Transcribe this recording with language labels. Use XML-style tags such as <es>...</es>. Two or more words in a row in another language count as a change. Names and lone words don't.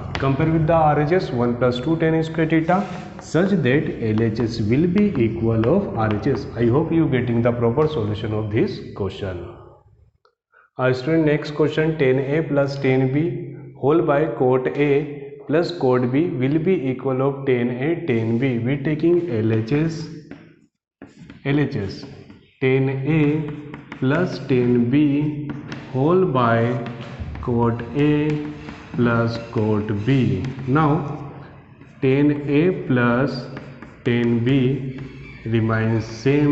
<en>Compare with the RHS 1 plus 2 tan square theta, such that LHS will be equal of RHS. I hope you getting the proper solution of this question. Student, next question, tan A plus tan B whole by cot A plus cot B will be equal of tan A tan B. We taking LHS tan A plus tan B whole by cot A plus cot B. Now tan A plus tan B remains same.</en>